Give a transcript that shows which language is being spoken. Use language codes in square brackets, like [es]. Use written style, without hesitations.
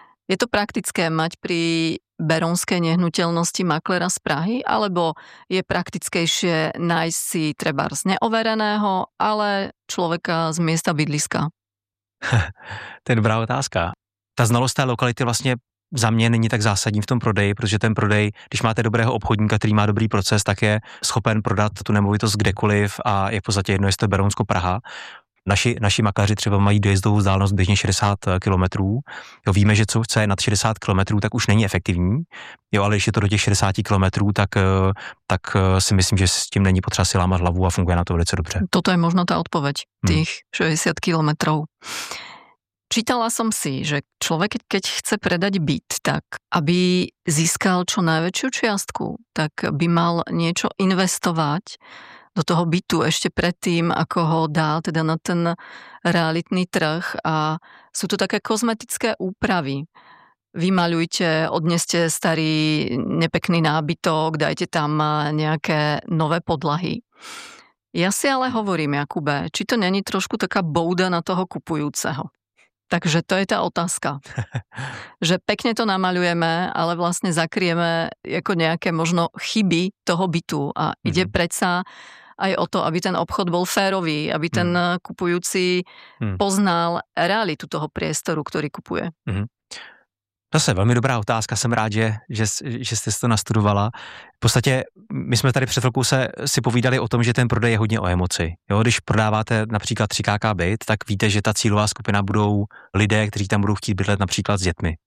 [sk] Je to praktické mať pri berounskej nehnuteľnosti makléra z Prahy, alebo je praktickejšie nájsť si trebárs neovereného, ale človeka z miesta bydliska? [cs] To je dobrá otázka. [sk] Tá znalosť tej lokality vlastne [cs] za mě není tak zásadní v tom prodeji, protože ten prodej, když máte dobrého obchodníka, který má dobrý proces, tak je schopen prodat tu nemovitost kdekoliv a je v podstatě jedno, jestli to je Berounsko, Praha. Naši makléři třeba mají dojezdovou vzdálenost běžně 60 kilometrů. Jo, víme, že co je nad 60 kilometrů, tak už není efektivní. Jo, ale když je to do těch 60 kilometrů, tak si myslím, že s tím není potřeba si lámat hlavu a funguje na to velice dobře. Toto je možná ta odpověď, těch 60 kilometrů. [sk] Čítala som si, že človek, keď chce predať byt, tak aby získal čo najväčšiu čiastku, tak by mal niečo investovať do toho bytu ešte predtým, ako ho dá teda na ten realitný trh. A sú to také kozmetické úpravy. Vymaľujte, odneste starý nepekný nábytok, dajte tam nejaké nové podlahy. Ja si ale hovorím, Jakube, či to není trošku taká bouda na toho kupujúceho. Takže to je ta otázka, že pekne to namaľujeme, ale vlastne zakrieme jako nejaké možno chyby toho bytu a ide predsa aj o to, aby ten obchod bol férový, aby ten kupujúci poznal realitu toho priestoru, ktorý kupuje. [cs] To je velmi dobrá otázka, jsem rád, že jste to nastudovala. V podstatě my jsme tady před chvilkou si povídali o tom, že ten prodej je hodně o emoci. Jo, když prodáváte například 3KK byt, tak víte, že ta cílová skupina budou lidé, kteří tam budou chtít bydlet například s dětmi.